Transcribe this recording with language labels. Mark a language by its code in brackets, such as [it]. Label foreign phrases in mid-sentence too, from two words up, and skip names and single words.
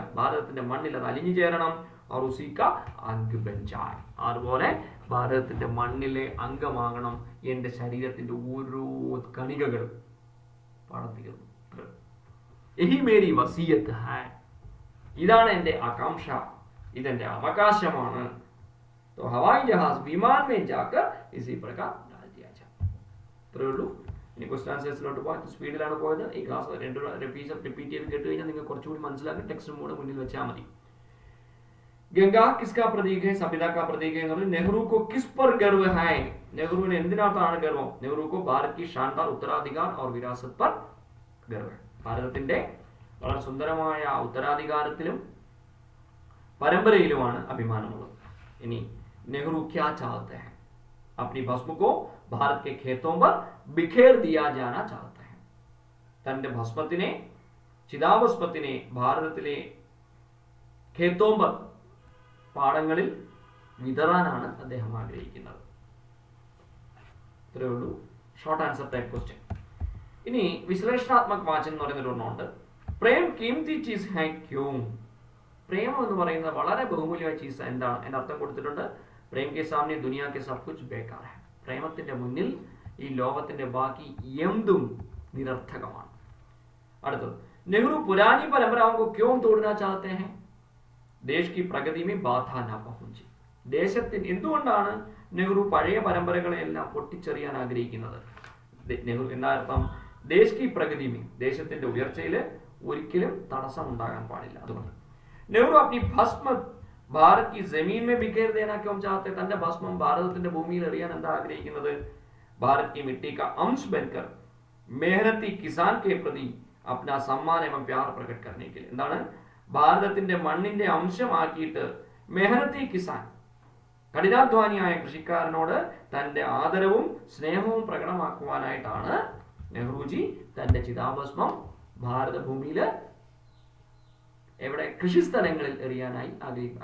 [ml] ഭാരതത്തിന്റെ മണ്ണിൽ അത് അലിഞ്ഞു ചേരണം. [hi] और उसी का अंग बन जाए. [ml] അതുപോലെ ഭാരതത്തിന്റെ മണ്ണിലെ അംഗമാകണം എന്റെ ശരീരത്തിന്റെ ഓരോ കണികകളും. പാടത്തീർന്നു. [hi] यही मेरी वसीयत है. [ml] ഇതാണ് എന്റെ ആകാംക്ഷ, ഇതെന്റെ അവകാശമാണ്. [hi] तो हवाई जहाज विमान में जाकर इसी प्रकार डाल दिया जाए. [ml] ഇത്രയേ ഉള്ളൂ. ഇനി ക്വസ്റ്റ്യൻ ആൻസേഴ്സിലോട്ട് പോകാൻ സ്പീഡിലാണ് പോയത്. ഈ ക്ലാസ് റിപ്പീറ്റ് ചെയ്ത് കേട്ട് കഴിഞ്ഞാൽ നിങ്ങൾക്ക് കുറച്ചുകൂടി മനസ്സിലാക്കി ടെക്സ്റ്റ് മൂഡ് മുന്നിൽ വെച്ചാൽ മതി. [hi] गंगा किसका प्रतीक है? सभ्यता का प्रतीक है. नेहरू को किस पर गर्व है? [ml] നെഹ്റുവിന് എന്തിനകത്താണ് ഗർവം? [hi] നെഹ്റു को भारत की शानदार उत्तराधिकार और विरासत पर गर्व है. [ml] ഭാരതത്തിന്റെ വളരെ സുന്ദരമായ ഉത്തരാധികാരത്തിലും പരമ്പരയിലുമാണ് അഭിമാനമുള്ളത്. [hi] ഇനി नेहरू क्या चाहते हैं? अपनी भस्म को भारत के खेतों पर बिखेर दिया जाना चाहते हैं. [ml] തന്റെ ഭസ്മത്തിനെ, ചിതാഭസ്മത്തിനെ ഭാരതത്തിലെ [hi] खेतों पर, [ml] പാടങ്ങളിൽ വിതറാനാണ് അദ്ദേഹം ആഗ്രഹിക്കുന്നത്. ഇത്രയേ ഉള്ളൂ. [en] Short answer type question. [ml] ഇനി വിശ്ലേഷണാത്മക വാചകം എന്ന് പറയുന്ന ഒരെണ്ണമുണ്ട്. [hi] प्रेम कीमती चीज़ है क्यों? [ml] പ്രേമം എന്ന് പറയുന്നത് വളരെ ബഹുമൂല്യമായ ചീസ്. എന്താണ്? എന്റെ അർത്ഥം കൊടുത്തിട്ടുണ്ട്. [hi] प्रेम के सामने दुनिया के सब कुछ बेकार है. [ml] പ്രേമത്തിന്റെ മുന്നിൽ ഈ ലോകത്തിന്റെ ബാക്കി എന്തും നിരർത്ഥകമാണ്. [hi] അടുത്തത്, നെഹ്റു पुरानी परम्पराओं को क्यों तोड़ना चाहते हैं? देश की प्रगति में बाधा न पहुंचे. [ml] ദേശത്തിന് എന്തുകൊണ്ടാണ് നെഹ്റു പഴയ പരമ്പരകളെല്ലാം പൊട്ടിച്ചെറിയാൻ ആഗ്രഹിക്കുന്നത്? നെഹ്റു എന്നർത്ഥം [hi] देश की प्रगति में, [ml] ദേശത്തിന്റെ ഉയർച്ചയിൽ ഒരിക്കലും തടസ്സം ഉണ്ടാകാൻ പാടില്ല. [hi] അതുകൊണ്ട് നെഹ്റു अपनी भस्म भारत की जमीन में बिखेर देना क्यों चाहते? [ml] തന്റെ ഭസ്മം ഭാരതത്തിന്റെ ഭൂമിയിൽ എറിയാൻ എന്താ ആഗ്രഹിക്കുന്നത്? [hi] भारत की मिट्टी का अंश बनकर मेहनती किसान के प्रति अपना सम्मान एवं प्यार प्रकट करने के लिए. [ml] എന്താണ്? ഭാരതത്തിന്റെ മണ്ണിന്റെ അംശമാക്കിയിട്ട് [hi] मेहनती किसान, [ml] കഠിനാധ്വാനിയായ കൃഷിക്കാരനോട് തന്റെ ആദരവും സ്നേഹവും പ്രകടമാക്കുവാനായിട്ടാണ് നെഹ്റുജി തന്റെ ചിതാഭസ്മം ഭാരതഭൂമിയിൽ എവിടെ കൃഷിസ്ഥലങ്ങളിൽ എറിയാനായി ആഗ്രഹിക്കും.